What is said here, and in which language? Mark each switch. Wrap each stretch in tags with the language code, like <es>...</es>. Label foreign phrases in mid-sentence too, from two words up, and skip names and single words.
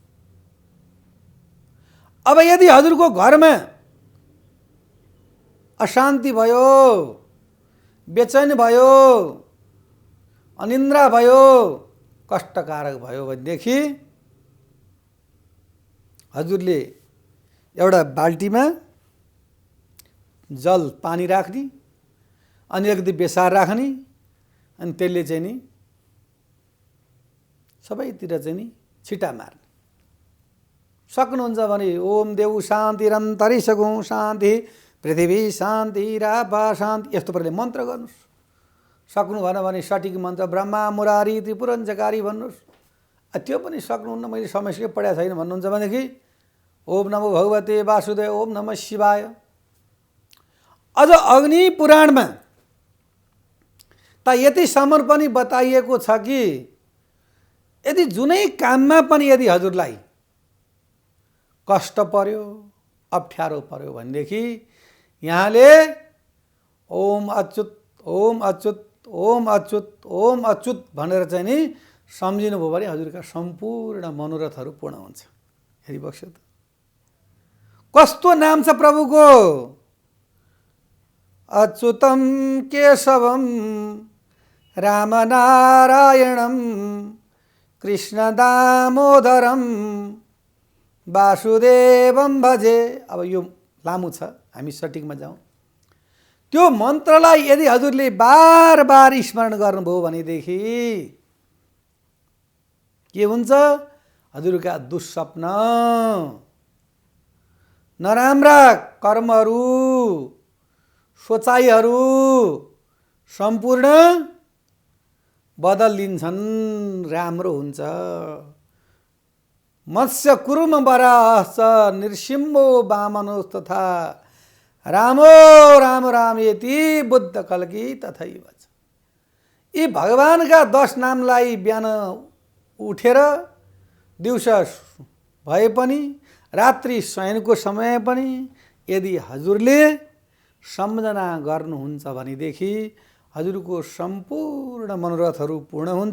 <ne>अब यदि हजुरको घरमा अशान्ति भयो, बेचैन भयो, अनिन्द्रा भयो, कष्टकारक भयो भनेदेखि हजुरले एउटा बाल्टीमा जल पानी राख्ने, अनि अलिकति बेसार राख्ने, अनि त्यसले चाहिँ नि सबैतिर चाहिँ नि छिटा मार्ने। सक्नुहुन्छ भने</ne> <sa>ओम देव शान्तिरन्तरिक्षगुं शान्ति पृथ्वी शान्तिरापा शान्ति</sa> <ne>यस्तो प्रकारले मन्त्र गर्नुहोस्। सक्नु भएन भने सठिक मन्त्र</ne> <sa>ब्रह्मा मुरारी त्रिपुरञ्चकारी</sa> <ne>भन्नुहोस्। त्यो पनि सक्नुहुन्न, मैले समस्या पढाएको छैन भन्नुहुन्छ भनेदेखि</ne> <sa>ओम नमो भगवते वासुदेव, ओम नमः शिवाय।</sa> <ne>अझ अग्नि पुराणमा त यतिसम्म पनि बताइएको छ कि यदि जुनै काममा पनि यदि हजुरलाई कष्ट पर्यो, अप्ठ्यारो पर्यो भनेदेखि यहाँले</ne> <sa>ओम अच्युत ओम अच्युत ओम अच्युत ओम अच्युत</sa> <ne>भनेर चाहिँ नि सम्झिनु भयो भने हजुरका सम्पूर्ण मनोरथहरू पूर्ण हुन्छ। हेरिबक्स्यो त कस्तो नाम छ प्रभुको।</ne> <sa>अच्युतम केशवम रामनारायणम कृष्ण दामोदरम वासुदेवम भजे।</sa> <ne>अब यो लामो छ, हामी सटिकमा जाउँ। त्यो मन्त्रलाई यदि हजुरले बार बार स्मरण गर्नुभयो भनेदेखि के हुन्छ? हजुरका दुःस्वप्न, नराम्रा कर्महरू, सोचाइहरू सम्पूर्ण बदलिन्छन्, राम्रो हुन्छ।</ne> <sa>मत्स्य कुरुम वराहश्च नृसिंहो वामनोस्तथा रामो राम रामेति बुद्ध कल्की तथैव।</sa> <ne>यी भगवानका 10 नामलाई बिहान उठेर दिउँसो भए पनि रात्रि शयनको समय पनि यदि हजुरले सम्झना गर्नुहुन्छ भनेदेखि हजुरको सम्पूर्ण मनोरथहरू पूर्ण हुन्छ।</ne>